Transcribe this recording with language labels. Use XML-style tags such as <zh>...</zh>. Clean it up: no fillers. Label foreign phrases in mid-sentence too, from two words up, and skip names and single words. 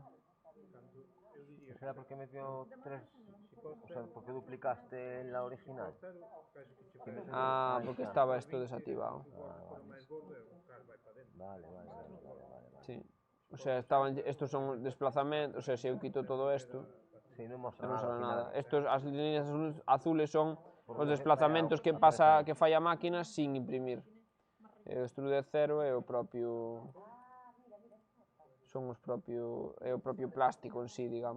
<es>¿Será porque metió tres? O sea, porque duplicaste la original. Ah, porque estaba esto desactivado. Vale. Sí. O sea, estos son desplazamientos, o sea, si eu quito todo esto,</es> <gl>Sí, non mostra non nada</gl> <es>sale al final.</es> <gl>nada. As líneas azules son Porque os vai desplazamentos que fai a máquina sin imprimir. E o extrude cero é o propio... Son os propio... é o propio plástico en sí, digamos.</gl>